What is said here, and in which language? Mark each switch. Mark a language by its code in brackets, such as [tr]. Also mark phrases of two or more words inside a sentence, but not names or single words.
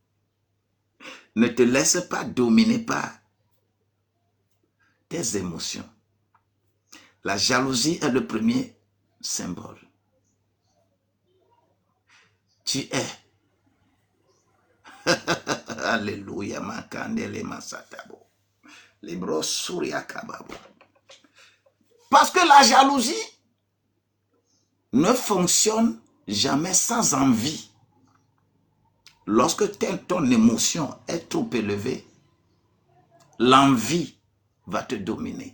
[fr] Ne te laisse pas dominer par tes émotions. La jalousie est le premier symbole. Tu es. Alléluia, makandele masatabo. Libro Surya Kababo. Parce que la jalousie ne fonctionne jamais sans envie. Lorsque ton émotion est trop élevée, l'envie va te dominer.